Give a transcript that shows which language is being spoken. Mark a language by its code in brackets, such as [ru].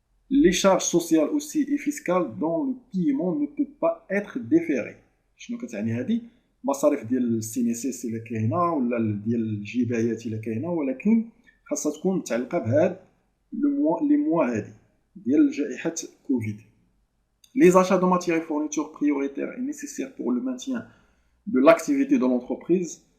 [fr] Les charges sociales aussi et fiscales dont le paiement ne peut pas être déféré. [ar] شنو كتعني هذه؟ مصاريف ديال السينيسيس الا كاينه، ولا ديال الجبايات الا كاينه، ولكن خاصها تكون متعلقه بهاد لي موا هادي ديال جائحه كوفيد. [fr] Les achats de matières et fournitures prioritaires et nécessaires pour le maintien de l'activité de l'entreprise.